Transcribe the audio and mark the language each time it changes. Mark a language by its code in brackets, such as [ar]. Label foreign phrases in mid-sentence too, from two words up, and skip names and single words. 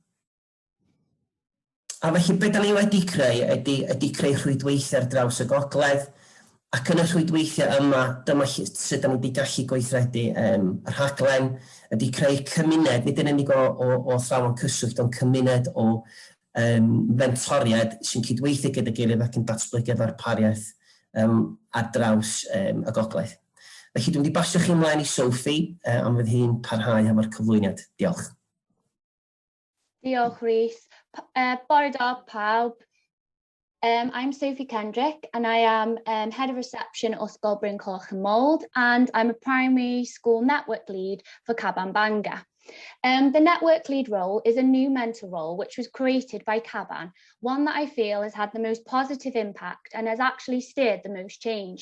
[cy] A felly, be da ni wedi creu ydy creu rhwydweithiau ar draws y gogledd, ac yn y rhwydweithiau yma, dyma sut da ni wedi gallu gweithredu yr rhaglen, ydy creu cymuned, nid yn unig o athrawon cyswllt, ond cymuned o mentoriaid sy'n cydweithio gyda gilydd ac yn datblygu ddarpariaeth ar draws y gogledd. Felly, dwi'n wedi basio chi ymlaen i Sophie, am fydd hi'n parhau am yr cyflwyniad. Diolch. Diolch, Rhys. Bore da, pawb. [en] I'm Sophie Kendrick, and I am Head of Reception at Ysgol Bryn Coch and Mould, and I'm a primary school network lead for CaBan Bangor. The network lead role is a new mentor role which was created by CaBan, one that I feel has had the most positive impact and has actually steered the most change.